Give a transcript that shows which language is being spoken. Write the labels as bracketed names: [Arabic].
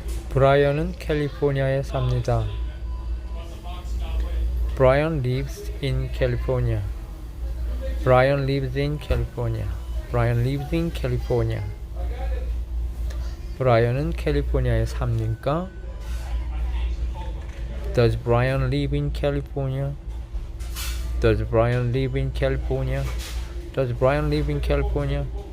[Korean] 브라이언은 캘리포니아에 삽니다. [English] Brian lives in California. Brian lives in California. Brian lives in California. [Korean] 브라이언은 캘리포니아에 삽니까? [English] Does Brian live in California? Does Brian live in California? Does Brian live in California?